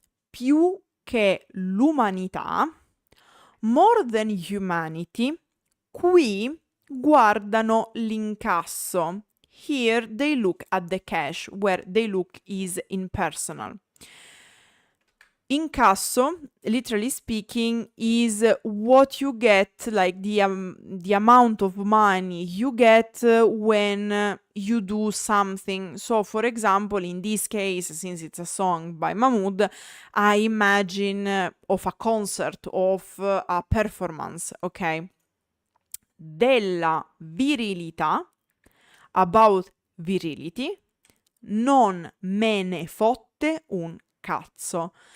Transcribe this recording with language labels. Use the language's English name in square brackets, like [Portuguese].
[Italian] Più che l'umanità, [English] more than humanity, [Italian] qui guardano l'incasso. [English] Here they look at the cash, where they look is impersonal. Incasso, literally speaking, is what you get, like the amount of money you get when you do something. So, for example, in this case, since it's a song by Mahmood, I imagine of a concert, of a performance, okay? [Italian] Della virilità, [English] about virility, [Italian] non me ne fotte un cazzo.